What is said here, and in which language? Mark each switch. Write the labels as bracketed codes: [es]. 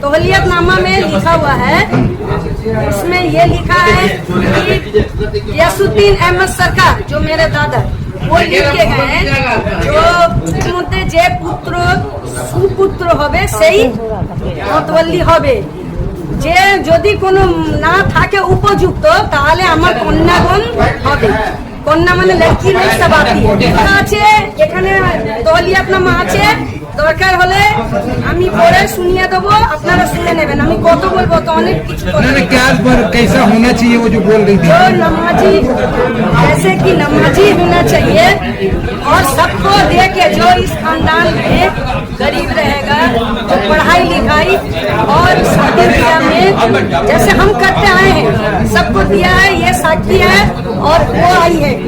[hi] तौलियतनामा में लिखा हुआ है, उसमें ये लिखा है कि यसुद्दीन अहमद सरकार जो मेरे दादा वो लिख के गए जो मुद्दे [bn] जे पुत्र सुपुत्र होबे সেই মুতওয়াল্লি হবে, যে যদি কোনো না থাকে উপযুক্ত তাহলে আমার কন্যাগণ হবে। কন্যা মানে লড়কি লোক সব আছে, এখানে তৌলিয়াতনামা আছে, দরকার হলে আমি পড়ে শুনিয়ে দেবো, আপনারা শুনে নেবেন। আমি কত বলবো তো অনেক কিছু [hi] उन्होंने क्या पर कैसा होना चाहिए वो जो बोल रही थी? जो नमाजी जैसे कि नमाजी होना चाहिए और सबको दे के जो इस खानदान में गरीब रहेगा, जो पढ़ाई लिखाई और शादी ब्याह में जैसे हम करते आए हैं सबको दिया है, ये साक्षी है और वो आई है।